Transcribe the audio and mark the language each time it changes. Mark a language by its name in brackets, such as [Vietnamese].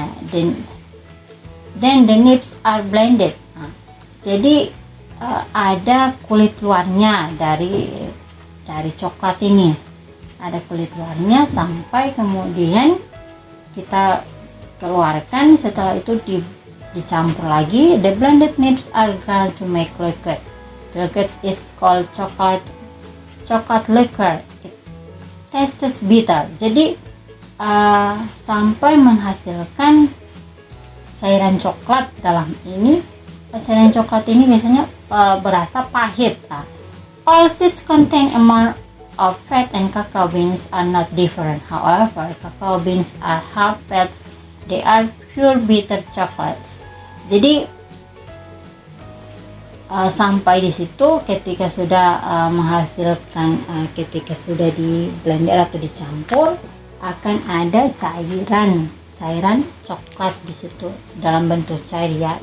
[English] Then the nibs are blended. [Indonesian] Jadi ada kulit luarnya dari coklat ini, ada kulit luarnya, sampai kemudian kita keluarkan. Setelah itu dicampur lagi. [English] The blended nibs are ground to make liquid. The liquid is called chocolate liquor. It tastes bitter. [Indonesian] Jadi sampai menghasilkan cairan coklat. Dalam ini cairan coklat ini biasanya berasa pahit. [English] All seeds contain amount of fat and cacao beans are not different. However, cacao beans are half fats. They are pure bitter chocolates. [Indonesian] Jadi sampai di situ ketika sudah menghasilkan, ketika sudah di blender atau dicampur, akan ada cairan coklat di situ dalam bentuk cair ya.